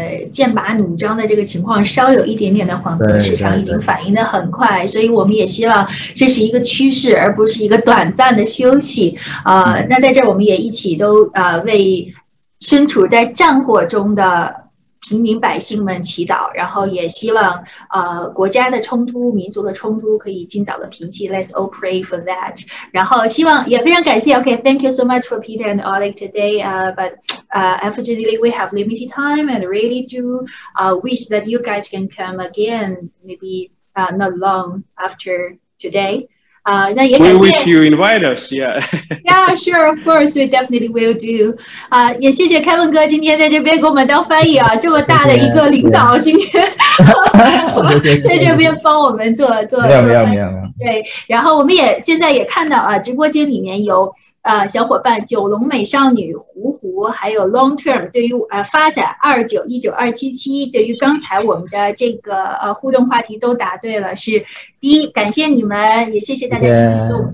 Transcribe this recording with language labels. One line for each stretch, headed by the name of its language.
Chinese: 剑拔弩张的这个情况稍有一点点的缓和，市场已经反应得很快，所以我们也希望这是一个趋势，而不是一个短暂的休息那在这儿我们也一起都为身处在战火中的平民百姓们祈祷，然后也希望国家的冲突、民族的冲突可以尽早的平息。
English: Let's all pray for that。
Chinese: 然后希望也非常感谢
English: Thank you so much for Peter and Oleg today but unfortunately we have limited time and really do wish that you guys can come again maybe not long after today。
Chinese: 那也感谢
English: We wish you invite us, yeah. Yeah, sure, of course, we definitely will do.
Chinese: 也谢谢 Kevin 哥今天在这边给我们当翻译这么大的一个领导，今天在这边帮我们做没有。对，然后我们也现在也看到直播间里面有小伙伴九龙美少女胡，还有 long term 对于发展2919277，对于刚才我们的这个互动话题都答对了，是第一，感谢你们，也谢谢大家今天跟我们